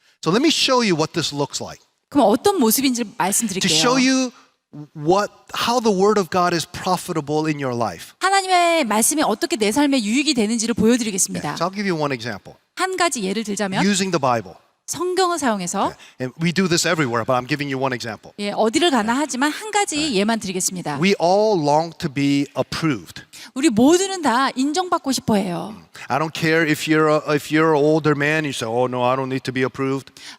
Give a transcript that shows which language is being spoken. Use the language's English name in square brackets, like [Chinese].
[English] So let me show you what this looks like. [Korean] 그럼 어떤 모습인지 [English] To [Korean] 말씀드릴게요. [English] show you how the word of God is profitable in your life. [Korean] 하나님의 말씀이 어떻게 내 삶에 유익이 되는지를 보여드리겠습니다. [English] So I'll give you one example. [Korean] 한 가지 예를 들자면 [English] Using the Bible. [Korean] 성경을 사용해서 [English] And we do this everywhere, but I'm giving you one example. [Korean] 어디를 가나 하지만 한 가지 예만 드리겠습니다. [English] We all long to be approved. [Korean] 우리 모두는 다 인정받고 싶어해요. [English] I don't care if you're an older man, you say, "Oh no, I don't need to be approved."